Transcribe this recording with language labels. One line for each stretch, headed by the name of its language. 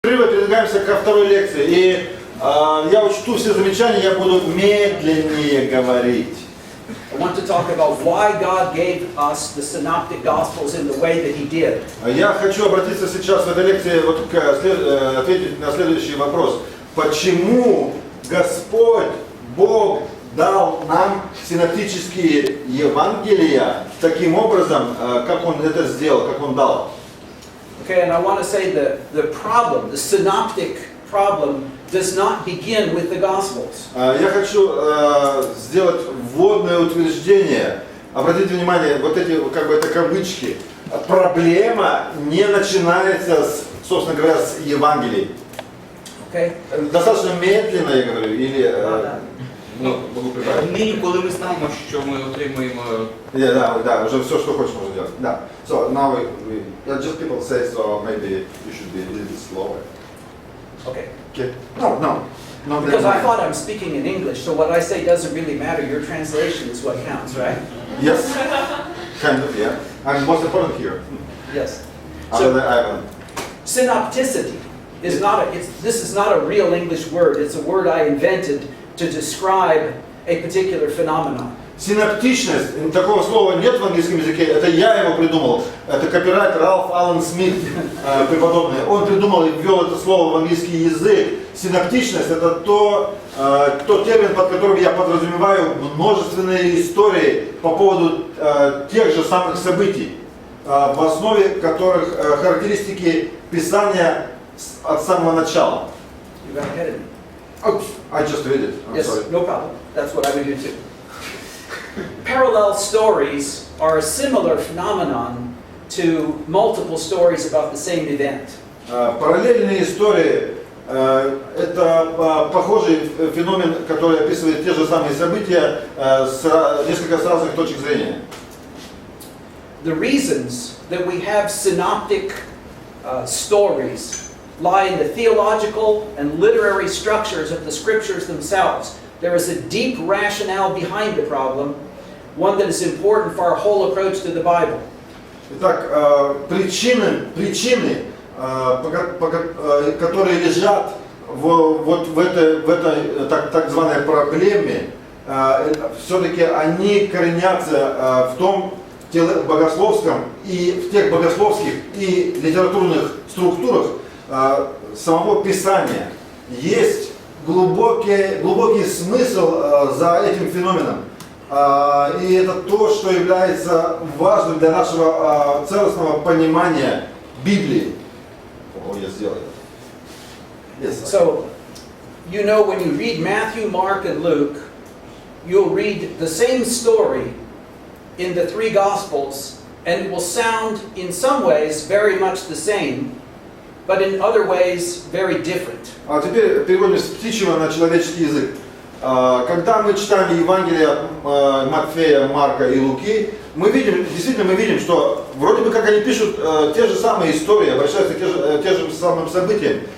Russian: продвигаемся ко второй лекции. И я учту все замечания, я буду медленнее говорить.
English: I want to talk about why God gave us the synoptic gospels in the way that He did.
Russian: Я хочу обратиться сейчас в этой лекции вот ответить на следующий вопрос. Почему Господь, Бог, дал нам синоптические Евангелия таким образом, как Он это сделал, как Он дал?
English: Okay, and I want to say that the problem, the synoptic problem, does not begin with the Gospels.
Russian: Я хочу сделать вводное утверждение. Обратите внимание, вот эти, как бы это кавычки. Проблема не начинается, собственно говоря, с Евангелий.
English: Okay?
Russian: Достаточно медленно, я говорю, или... могу прибавить.
Ukrainian: Нині, коли ми знаємо, що ми отримуємо...
Russian: Да, уже все, что хочешь, можно делать. Да.
English: So now just people say, so maybe you should be a little bit slower. Okay. Okay. No. Because I thought I'm speaking in English, so what I say doesn't really matter. Your translation is what counts, right? Yes. Kind of, yeah. I'm most important here. Yes. Other than Ivan. Synopticity is this is not a real English word. It's a word I invented to describe a particular phenomenon.
Russian: Синоптичность, такого слова нет в английском языке, это я его придумал. Это копирайтер Ралф, Аллан, Сміт, преподобный. Он придумал и ввел это слово в английский язык. Синоптичность — это тот термин, под которым я подразумеваю множественные истории по поводу тех же самых событий, в основе которых характеристики Писания от самого начала.
English: You got ahead of me. Oops, I just read it. I'm yes, sorry. no problem. That's what I would do too. Parallel stories are a similar phenomenon to multiple stories about the same event.
Russian: Параллельные истории – это похожий феномен, который описывает те же самые события с несколько разных точек зрения.
English: The reasons that we have synoptic stories lie in the theological and literary structures of the scriptures themselves. There is a deep rationale behind the problem, one that is important for our whole approach to the Bible.
Russian: Итак, причины, которые лежат вот в этой так званой проблеме, все-таки они коренятся в том богословском и в тех богословских и литературных структурах самого Писания. Есть глубокий смысл за этим феноменом. И это то, что является важным для нашего целостного понимания Библии. Я сделал это. Yes.
English: So, you know, when you read Matthew, Mark, and Luke, you'll read the same story in the three Gospels, and it will sound in some ways very much the same, but in other ways very different.
Russian: А теперь переводим с птичьего на человеческий язык. Когда мы читаем Евангелие Матфея, Марка и Луки, мы видим, что вроде бы как они пишут те же самые истории, обращаются к тем же самым событиям.